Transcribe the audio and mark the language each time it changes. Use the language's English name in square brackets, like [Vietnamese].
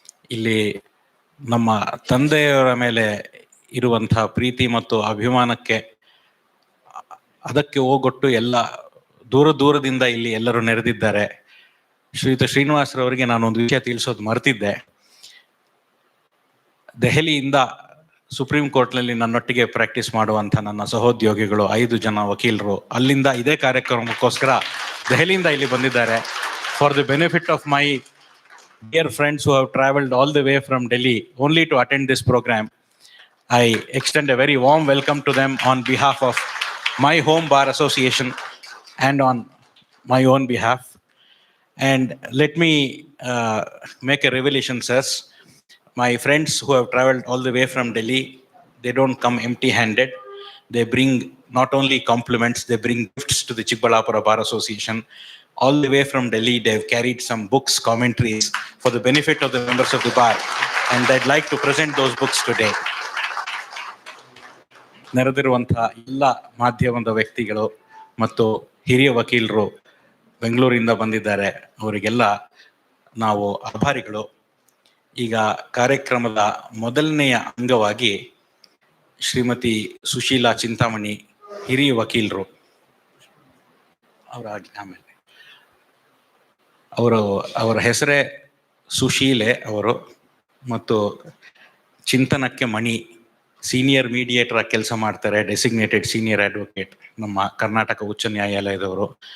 [Kannada] ಇಲ್ಲಿ ನಮ್ಮ ತಂದೆಯವರ ಮೇಲೆ ಇರುವಂಥ ಪ್ರೀತಿ ಮತ್ತು ಅಭಿಮಾನಕ್ಕೆ ಅದಕ್ಕೆ ಹೋಗೊಟ್ಟು ಎಲ್ಲ ದೂರದಿಂದ ಇಲ್ಲಿ ಎಲ್ಲರೂ ನೆರೆದಿದ್ದಾರೆ. ಶ್ರೀಯುತ ಶ್ರೀನಿವಾಸರವರಿಗೆ ನಾನೊಂದು ವಿಷಯ ತಿಳಿಸೋದು ಮರ್ತಿದ್ದೆ. ದೆಹಲಿಯಿಂದ ಸುಪ್ರೀಂ ಕೋರ್ಟ್ನಲ್ಲಿ ನನ್ನೊಟ್ಟಿಗೆ ಪ್ರಾಕ್ಟೀಸ್ ಮಾಡುವಂಥ ನನ್ನ ಸಹೋದ್ಯೋಗಿಗಳು 5 ಜನ ವಕೀಲರು ಅಲ್ಲಿಂದ ಇದೇ ಕಾರ್ಯಕ್ರಮಕ್ಕೋಸ್ಕರ ದೆಹಲಿಯಿಂದ ಇಲ್ಲಿ ಬಂದಿದ್ದಾರೆ. [English] For the benefit of my dear friends who have traveled all the way from Delhi only to attend this program, I extend a very warm welcome to them on behalf of my home bar association and on my own behalf. And let me make a revelation, sirs. My friends who have traveled all the way from Delhi, they don't come empty-handed. They bring not only compliments, they bring gifts to the Chikkaballapura Bar Association. All the way from Delhi, they've carried some books, commentaries for the benefit of the members of the bar. And I'd like to present those books today. [Kannada] ನೆರೆದಿರುವಂತಹ ಎಲ್ಲ ಮಾಧ್ಯಮದ ವ್ಯಕ್ತಿಗಳು ಮತ್ತು ಹಿರಿಯ ವಕೀಲರು ಬೆಂಗಳೂರಿಂದ ಬಂದಿದ್ದಾರೆ. ಅವರಿಗೆಲ್ಲ ನಾವು ಆಭಾರಿಗಳು. ಈಗ ಕಾರ್ಯಕ್ರಮದ ಮೊದಲನೆಯ ಅಂಗವಾಗಿ ಶ್ರೀಮತಿ ಸುಶೀಲಾ ಚಿಂತಾಮಣಿ, ಹಿರಿಯ ವಕೀಲರು, ಆಮೇಲೆ ಅವರ ಹೆಸರೇ ಸುಶೀಲೆ ಅವರು, ಮತ್ತು ಚಿಂತನಕ್ಕೆ ಮಣಿ, ಸೀನಿಯರ್ ಮೀಡಿಯೇಟರ್ ಆಗಿ ಕೆಲಸ ಮಾಡ್ತಾರೆ, ಡೆಸಿಗ್ನೇಟೆಡ್ ಸೀನಿಯರ್ ಅಡ್ವೊಕೇಟ್ ನಮ್ಮ ಕರ್ನಾಟಕ ಉಚ್ಚ ನ್ಯಾಯಾಲಯದವರು.